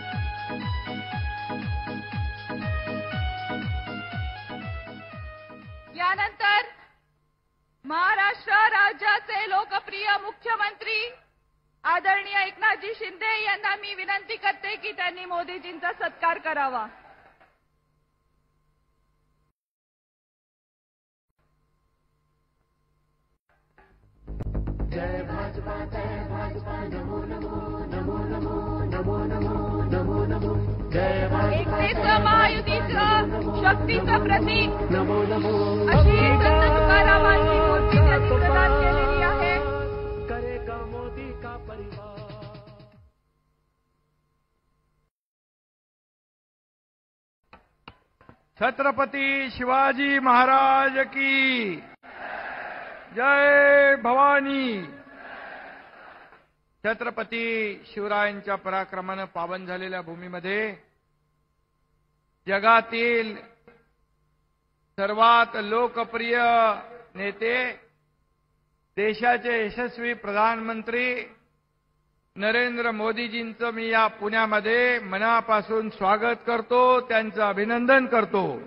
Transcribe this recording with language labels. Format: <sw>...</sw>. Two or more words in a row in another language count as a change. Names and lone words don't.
<mr>यानंतर महाराष्ट्र राज्याचे लोकप्रिय मुख्यमंत्री आदरणीय एकनाथजी शिंदे यांना मी विनंती करते की त्यांनी मोदीजींचा सत्कार करावा।</mr> <hi>जय भाजपा नमो नमो नमो नमो नमो नमो नमो नमो जय</hi> <mr>एकतेचं महायुतीचं शक्तीचं प्रतीक</mr> <hi>नमो नमो</hi> <mr>अशी संत तुकारामांची मूर्ती त्यांनी प्रदान केलेली आहे।</mr> <hi>करेगा मोदी का परिवार। छत्रपती शिवाजी महाराज की जय भवानी।</hi> <mr>छत्रपती शिवरायांच्या पराक्रमानं पावन झालेल्या भूमीमध्ये जगातील सर्वात लोकप्रिय नेते, देशाचे यशस्वी प्रधानमंत्री नरेंद्र मोदीजींचं मी या पुण्यामध्ये मनापासून स्वागत करतो, त्यांचं अभिनंदन करतो</mr>